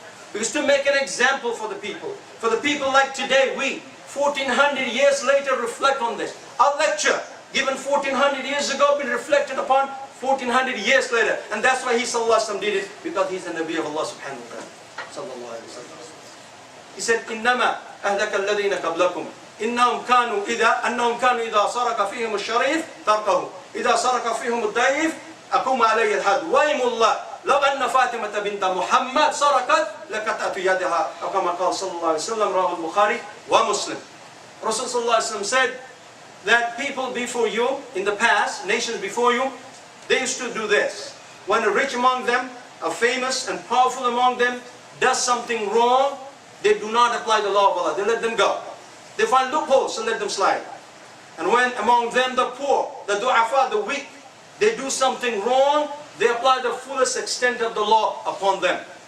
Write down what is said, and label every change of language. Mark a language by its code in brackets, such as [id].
[en] Because to make an example for the people like today, we, 1400 years later, reflect on this. Our lecture, given 1400 years ago, been reflected upon 1400 years later. And that's why he, Sallallahu Alaihi Wasallam, did it, because he's the Nabi of Allah subhanahu wa ta'ala. Sallallahu Alaihi Wasallam. He said, [ar] إِنَّمَا أَهْلَكَ الَّذِينَ قَبْلَكُمْ أنهم كانوا إذا سرق فيهم الشريف تركه إذا سرق فيهم الضعيف أقوم عليه الحد وأيم الله لو أن فاطمة بنت محمد سرقت لقطعت يدها أو كما قال صلى الله عليه وسلم رواه البخاري ومسلم. [en] Rasul sallallahu alaihi wasallam said that people before you in the past, nations before you, they used to do this. When a rich among them, a famous and powerful among them does something wrong, they do not apply the law of Allah. They let them go. They find loopholes and let them slide. And when among them the poor, the du'afa, the weak, they do something wrong, they apply the fullest extent of the law upon them.